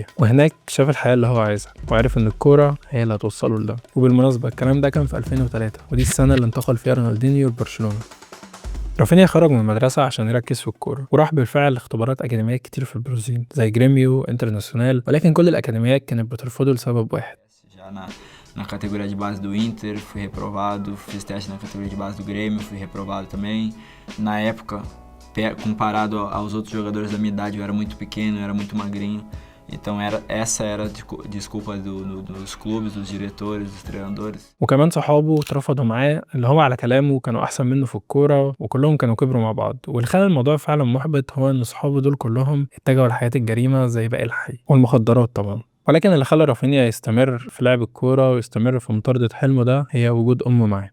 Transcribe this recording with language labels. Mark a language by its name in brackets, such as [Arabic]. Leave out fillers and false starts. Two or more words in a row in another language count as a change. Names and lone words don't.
[Arabic] وهناك شاف الحياة اللي هو عايزها، وعرف إن الكورة هي اللي هتوصله لده. وبالمناسبة الكلام ده كان في 2003، ودي السنة اللي انتقل فيها رونالدينيو لبرشلونة. رافينيا خرج من المدرسة عشان يركز في الكورة، وراح بالفعل اختبارات أكاديميات كتير في البرازيل زي جريميو انترناسيونال، ولكن كل الأكاديميات كانت بترفضه لسبب واحد. [Portuguese] Já na categoria de base do Inter, fui reprovado, fiz teste na categoria de base do Grêmio, fui reprovado também. Na época, comparado aos outros jogadores da minha idade, eu era muito pequeno, eu era muito magrinho. Então essa era a desculpa dos clubes, dos diretores, dos treinadores. [Arabic] وكمان صحابه اترفضوا معاه، اللي هو على كلامه كانوا أحسن منه في الكورة، وكلهم كانوا كبروا مع بعض. واللي خلى الموضوع فعلا محبط هو إن صحابه دول كلهم اتجهوا لحياة الجريمة زي باقي الحي والمخدرات طبعا. ولكن اللي خلى رافينيا يستمر في لعب الكورة ويستمر في مطاردة حلمه ده هي وجود أمه معاه.